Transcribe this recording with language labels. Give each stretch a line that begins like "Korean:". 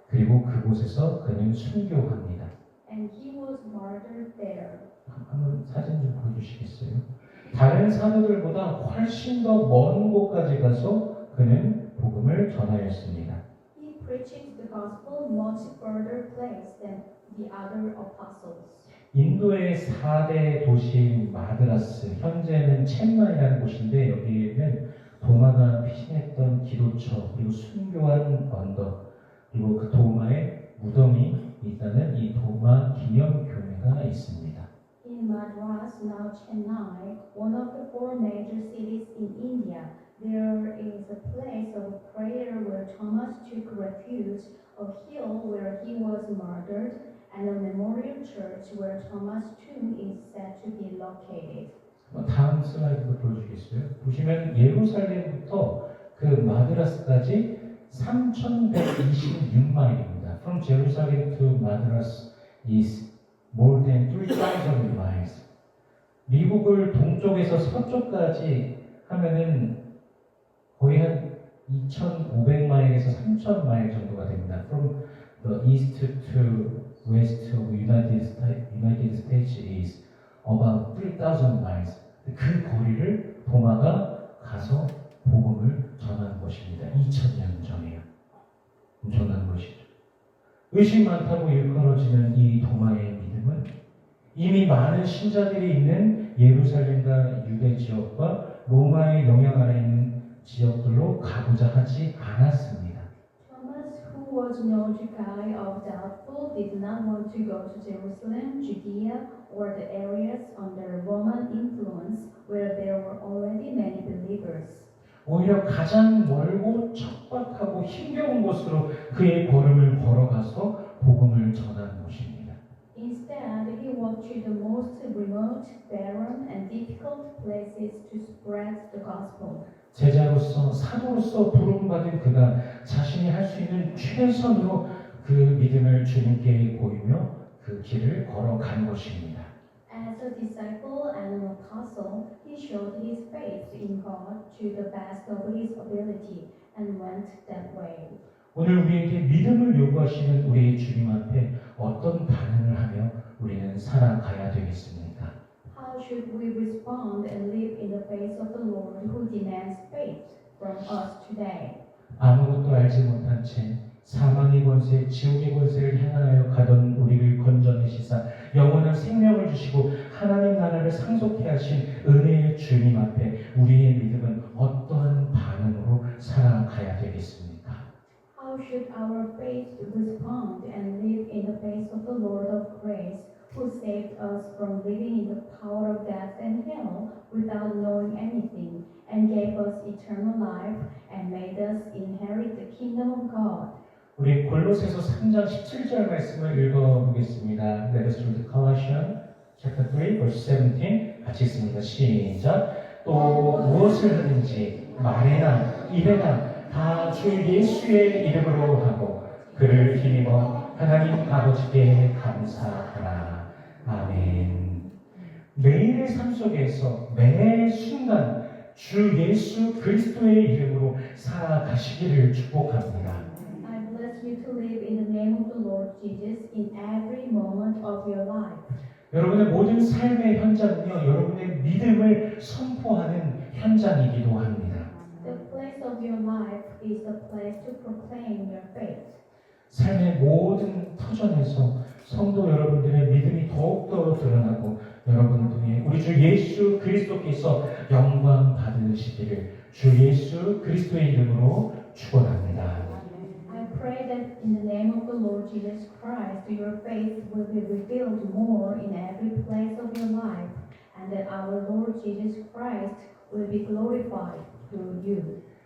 Korean: 그리고 그곳에서 그는 순교합니다.
English: and he was murdered there.
Korean: 한번 사진 좀 보여주시겠어요? 다른 사도들보다 훨씬 더 먼 곳까지 가서 그는 복음을 전하였습니다.
English: He preached the gospel much further place than the other apostles.
Korean: 인도의 4대 도시인 마드라스, 현재는 챈마이라는 곳인데 여기에는 도마가 피신했던 기도처, 그리고 순교한 언덕, 그리고 그 도마의 무덤이 있다는 이 도마 기념교회가 있습니다.
English: In Madras, now Chennai, one of the 4 major cities in India, there is a place of prayer where Thomas took refuge, a hill where he was murdered, and a memorial church where Thomas' tomb is said to be located.
Korean: 다음 슬라이드도 보여주겠어요? 보시면 예루살렘부터 그 마드라스까지 3,126마일입니다.
English: From Jerusalem to Madras is more than 3,000 miles.
Korean: 미국을 동쪽에서 서쪽까지 하면은 거의 한 2,500마일에서 3,000마일 정도가 됩니다.
English: From the east to west of United States is about 3,000 miles.
Korean: 그 거리를 도마가 가서 복음을 전한 것입니다. 2,000년 전에요. 엄청난 것이죠. 의심 많다고 일컬어지는 이 도마의 믿음은 이미 많은 신자들이 있는 예루살렘과 유대 지역과 로마의 영향 아래 있는 지역들로 가고자 하지 않았습니다.
English: Thomas, who was no guy of doubtful, did not want to go to Jerusalem, Judea, or the areas under Roman influence where there were already many believers.
Korean: 오히려 가장 멀고 척박하고 힘겨운 곳으로 그의 걸음을 걸어가서 복음을 전하는 것입니다.
English: Instead, he walked to the most remote, barren, and difficult places to spread the gospel.
Korean: 제자로서 사도로서 부름받은 그가 자신이 할 수 있는 최선으로 그 믿음을 주님께 보이며 그 길을 걸어간 것입니다.
English: As a disciple and an apostle, he showed his faith in God to the best of his ability and went that way.
Korean: 오늘 우리에게 믿음을 요구하시는 우리 주님 앞에 어떤 반응을 하며 우리는 살아가야 되겠습니까?
English: How should we respond and live in the face of the Lord who demands faith from us today?
Korean: 아무것도 알지 못한 채 사망의 권세, 지옥의 권세를 향하여 가던 우리를 건져내시사 영원한 생명을 주시고 하나님 나라를 상속케 하신 은혜의 주님 앞에 우리의 믿음은 어떠한 반응으로 살아가야 되겠습니까?
English: How should our faith respond and live in the face of the Lord of grace, who saved us from living in the power of death and hell without knowing anything, and gave us eternal life and made us inherit the kingdom of God?
Korean: 우리 골로새서 3장 17절 말씀을 읽어보겠습니다.
English: Let us read Colossians chapter 3 verse 17
Korean: 같이 읽습니다. 시작. 또 무엇을 하든지 말에나 입에나 다 주 예수의 이름으로 하고 그를 힘입어 하나님 아버지께 감사하라. 아멘. 매일의 삶 속에서 매 순간 주 예수 그리스도의 이름으로 살아가시기를 축복합니다.
English: I bless you to live in the name of the Lord Jesus in every moment of your life.
Korean: 여러분의 모든 삶의 현장은요, 여러분의 믿음을 선포하는 현장이기도 합니다.
English: The place of your life is the place to proclaim your faith.
Korean: 삶의 모든 터전에서 성도 여러분들의 믿음이 더욱더 드러나고 여러분 통해 우리 주 예수 그리스도께서 영광 받으시기를 주 예수 그리스도의 이름으로 축원합니다.
English: I pray that in the name of the Lord Jesus Christ, your faith will be revealed more in every place of your life, and that our Lord Jesus Christ will be glorified through you.